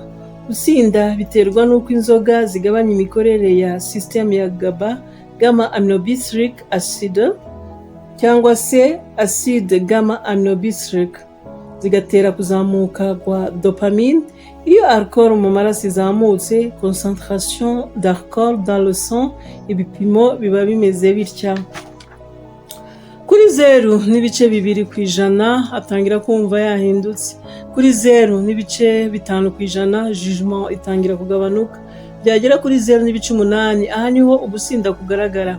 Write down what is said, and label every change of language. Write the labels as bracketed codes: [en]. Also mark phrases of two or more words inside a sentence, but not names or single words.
[rw] Gusinda biterwa n'uko inzoga zigabanya imikorere ya system ya GABA, [en] gamma aminobutyric acid, [rw] cyangwa se [fr] acide gamma aminobutyric, [rw] zigatera kuzamuka kwa dopamine. Iyo alcool mu maraso izamutse, [fr] concentration d'alcool dans le sang, [rw] ibipimo biba bimeze bitya. Kuri 0.2% atangira kumva yahindutse. Kuri 0.5% jugement itangira kugabanuka. Byagera kuri 0.8, aha niho ugusinda kugaragara.